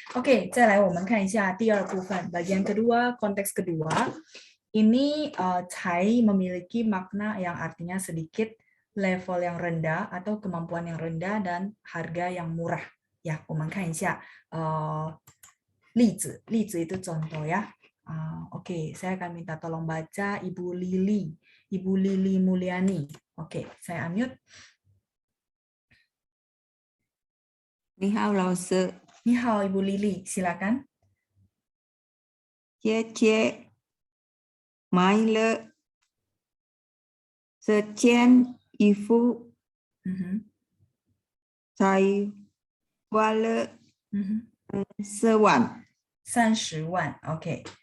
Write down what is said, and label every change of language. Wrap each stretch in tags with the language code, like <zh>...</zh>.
<id>Oke,</id> <zh>再来我们看一下第二部分,</zh> <id>bagian kedua, konteks kedua. Ini cai memiliki makna yang artinya sedikit, level yang rendah atau kemampuan yang rendah dan harga yang murah.</id> <zh>Ya, 我们看一下例子</zh> <id>itu contoh ya. Oke, saya akan minta tolong baca Ibu Lili Mulyani. Oke, saya unmute.</id> <zh>你好，老师。你好，Ibu Lili, silakan. 姐姐买了这件衣服，才花了30万。 30万 ，OK。</zh>